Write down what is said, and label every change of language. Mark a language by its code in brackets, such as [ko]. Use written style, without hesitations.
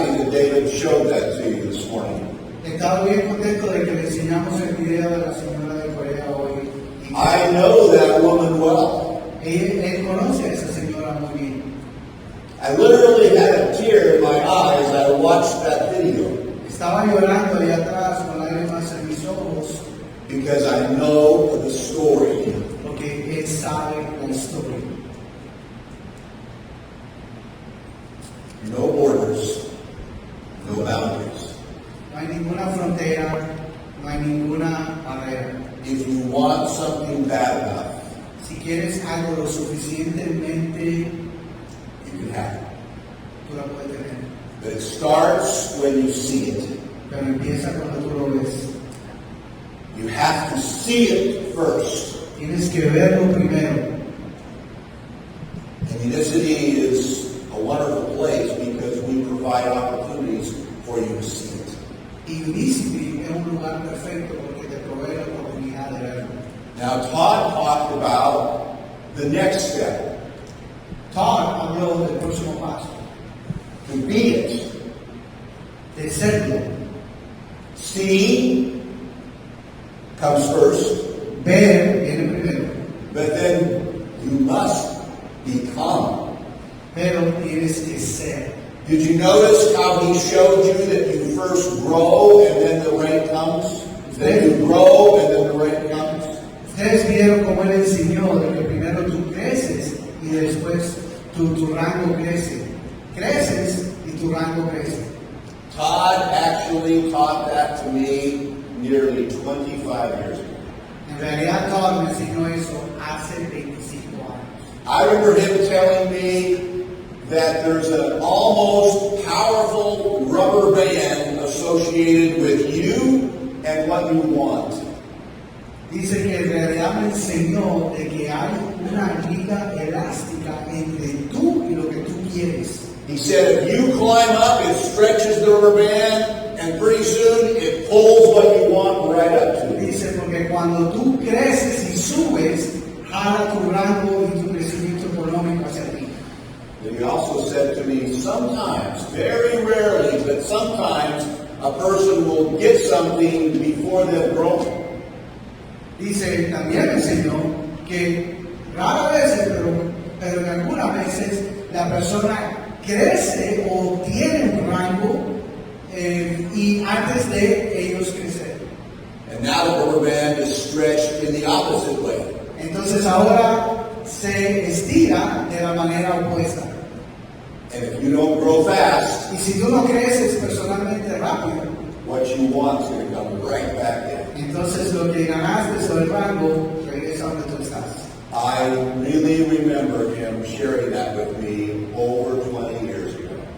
[en] they showed that to you this morning. [es] Estaba bien contento de que le enseñamos el video de la señora de Corea hoy. [en] I know that woman well. [es] Él conoce a esa señora muy bien. [en] I literally had a tear in my eyes as I watched that video [es] Estaba llorando allá atrás con lágrimas en mis ojos [en] because I know the story. [es] porque él sabe la historia. [en] No borders, no boundaries. [es] No hay ninguna frontera, no hay ninguna barrera. [en] If you want something bad enough, [es] Si quieres algo lo suficientemente, [en] you can have it. [es] tú la puedes tener. [en] But it starts when you see it. [es] Pero empieza cuando tú lo ves. [en] You have to see it first. [es] Tienes que verlo primero. [en] And Unicity is a wonderful place because we provide opportunities for you to see it. [es] Y Unicity es un lugar perfecto porque te provee la oportunidad de verlo. [en] Now, Todd talked about the next step, [es] Todd habló del próximo paso, [en] to be it. [es] de serlo. [en] See comes first, [es] Ver viene primero, [en] but then you must become. [es] pero tienes que ser. [en] Did you notice how he showed you that you first grow and then the rain comes? Then you grow and then the rain comes? [es] Ustedes vieron cómo él enseñó de que primero tú creces y después tu rango crece. Creces y tu rango crece. [en] Todd actually taught that to me nearly 25 years ago. [es] En realidad Todd me enseñó eso hace 25 años. [en] I remember him telling me that there's an almost powerful rubber band associated with you and what you want. [es] Dice que en realidad me enseñó de que hay una liga elástica entre tú y lo que tú quieres. [en] He said if you climb up, it stretches the rubber band, and pretty soon it pulls what you want right up to you. [es] Dice porque cuando tú creces y subes, jala tu rango y tu crecimiento económico hacia ti. [en] And he also said to me, sometimes, very rarely, but sometimes a person will get something before they've grown. [es] Dice, también me enseñó que rara vez, pero en algunas veces, la persona crece o tiene un rango y antes de ellos crecer. [en] And now the rubber band is stretched in the opposite way. [es] Entonces ahora se estira de la manera opuesta. [en] And if you don't grow fast, [es] Y si tú no creces personalmente rápido, [en] what you want is going to come right back in. [es] entonces lo que ganaste sobre el rango regresa donde tú estás. [en] I really remember him sharing that with me over 20 years ago.